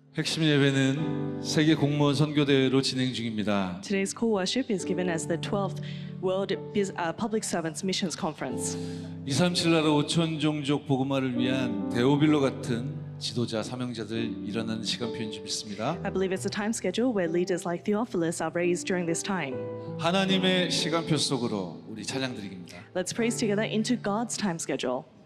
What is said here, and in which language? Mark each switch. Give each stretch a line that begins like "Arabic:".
Korean: 핵심 예배는 세계 공무원 선교대회로 진행 중입니다.
English: Today's call worship is given as the 12th World Public Servants Missions Conference.
Korean: 237 나라 5천 종족 복음화를 위한 데오빌로 같은 지도자 사명자들 일어나는 시간표인 줄 믿습니다.
English: I believe it's a time schedule where leaders like Theophilus are raised during this time.
Korean: 하나님의 시간표 속으로 우리 찬양 드립니다.
English: Let's praise together into God's time schedule.